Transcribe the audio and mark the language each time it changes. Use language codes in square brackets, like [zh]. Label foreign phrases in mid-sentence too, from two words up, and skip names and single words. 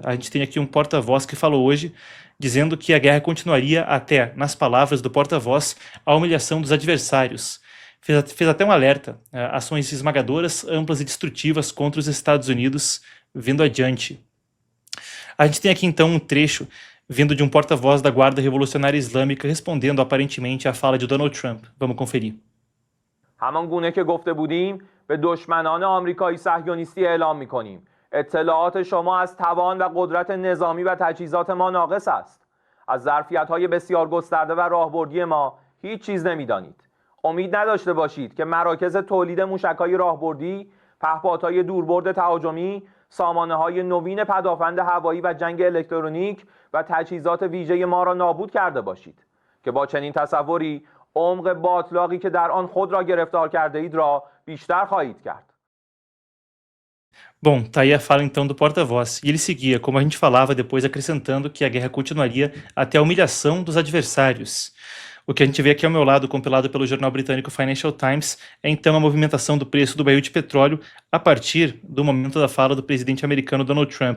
[pt] A gente tem aqui um porta-voz que falou hoje, dizendo que a guerra continuaria até, nas palavras do porta-voz, a humilhação dos adversários. Fez até um alerta, ações esmagadoras, amplas e destrutivas contra os Estados Unidos vindo adiante. A gente tem aqui então um trecho vindo de um porta-voz da Guarda Revolucionária Islâmica respondendo aparentemente à fala de Donald Trump. Vamos conferir. [fa] همان گونه که گفته بودیم به دشمنان آمریکایی صهیونیستی اعلام می‌کنیم. اطلاعات شما از توان و قدرت نظامی و تجهیزات ما ناقص است. از ظرفیت‌های بسیار گسترده و راهبردی ما هیچ چیز نمی‌دانید. امید نداشته باشید که مراکز تولید موشک‌های راهبردی، پهپادهای دوربرد تهاجمی، سامانه‌های نوین پدافند هوایی و جنگ الکترونیک و تجهیزات ویژه ما را نابود کرده باشید که با چنین تصوری عمق باطلاقی که در آن خود را گرفتار کرده اید را بیشتر خواهید کرد. [pt] Bom, tá aí a fala então do porta-voz. E ele seguia, como a gente falava, depois acrescentando que a guerra continuaria até a humilhação dos adversários. O que a gente vê aqui ao meu lado, compilado pelo jornal britânico Financial Times, é então a movimentação do preço do barril de petróleo a partir do momento da fala do presidente americano Donald Trump.